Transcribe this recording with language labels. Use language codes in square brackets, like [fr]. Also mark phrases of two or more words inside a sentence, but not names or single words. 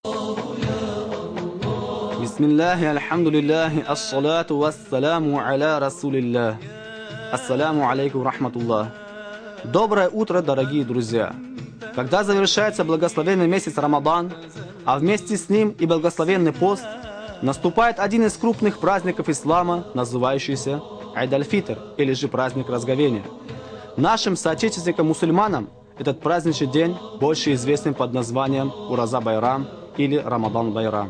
[ar] بسم الله، الحمد لله، الصلاة والسلام على رسول الله. السلام عليكم رحمة الله. [ru] Доброе утро, дорогие друзья! Когда завершается благословенный месяц Рамадан, а вместе с ним и благословенный пост, наступает один из крупных праздников ислама, называющийся Айд-аль-Фитр, или же праздник разговения. Нашим соотечественникам-мусульманам этот праздничный день больше известен под названием Ураза-Байрам или Рамадан-Байрам.